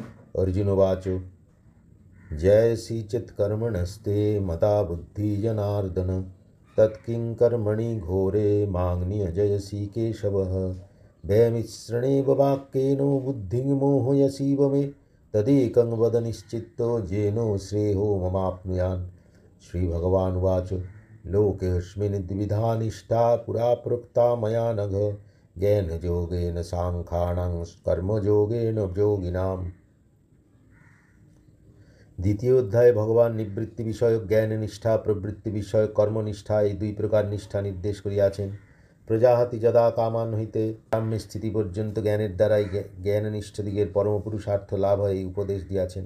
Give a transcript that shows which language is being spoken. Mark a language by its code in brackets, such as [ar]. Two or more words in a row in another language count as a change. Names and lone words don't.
[sa] अर्जुनोवाच जय श्रीचित्कर्मणस्ते मता बुद्धि जनार्दन तत्किं कर्मणि घोरे मां नियोजयसि केशव भयमिश्रणेव वाक्येन बुद्धिं मोहयसीव मे तदेकं वद निश्चित्तो येनो श्रेयो ममाप्नुयात्। श्रीभगवानुवाच लोकेऽस्मिन् द्विविधा निष्ठा पुरा प्रोक्ता मया नघ ज्ञानयोगेन साङ्ख्यानां कर्मयोगेन योगिनाम्। [bn] দ্বিতীয় অধ্যায়ে ভগবান নিবৃত্তি বিষয়ক জ্ঞান নিষ্ঠা প্রবৃত্তি বিষয়ক কর্মনিষ্ঠা এই দুই প্রকার নিষ্ঠা নির্দেশ করিয়াছেন। [sa] প্রজাহাতি যদা কামান [bn] হইতে কাম্যে স্থিতি পর্যন্ত জ্ঞানের দ্বারাই জ্ঞাননিষ্ঠদিগের পরম পুরুষার্থ লাভ হয় এই উপদেশ দিয়াছেন।